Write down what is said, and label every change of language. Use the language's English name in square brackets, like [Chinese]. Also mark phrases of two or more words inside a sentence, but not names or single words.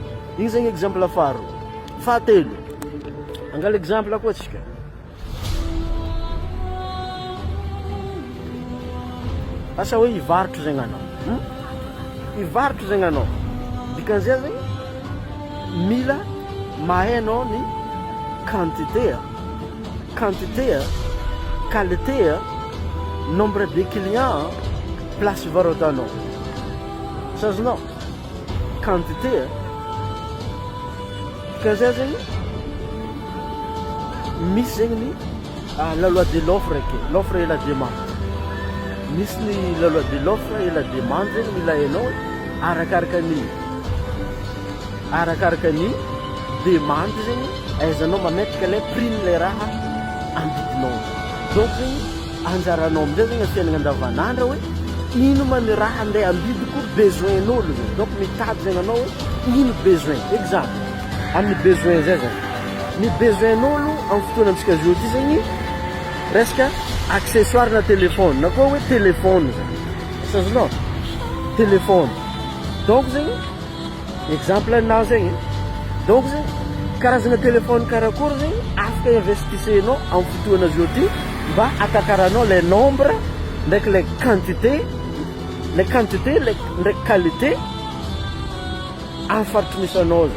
[Malagasy] Igny zegny exemple faharoa. Fahatelo, angala exemple koa atsika. Asa hoe hivarotro zegny anao. Hivarotro zegny anao. Dikan'izay zegny mila mahay anao ny [French] quantité, qualité, nombre de clients, place [Malagasy] varotanao. Sazonao? Quantité. Dikan'izay zegny misy zegny [French] la loi de l'offre et la demande. [Malagasy] Misy ny [French] la loi de l'offre et la demande [Malagasy] zegny mila hainao arakaraka ny demande zegny ahaizanao mametraka ilay prix-n'ilay raha ambidinao. Donc zegny anjaranao amin'izay zegny amin'ny fiainana andavanandro hoe ino ma ny raha andeha ambidiko besoin-n'olo zegny. Donc mitady zegny anao hoe ino besoin. Exemple, amin'ny besoin zay zegny. Ny besoin-n'olo amin'ny fotoana amintsika zao ty zegny resaka accessoire na téléphone na koa hoe téléphone zegny. Sazonao? Téléphone. Donc zegny exemple anao zegny. Donc zegny karazana téléphone karakory zegny afaka investisenao amin'ny fotoana zao ty mba atakaranao le nombre ndraiky le quantité ndraiky qualité amin'ny faritry misy anao zegny.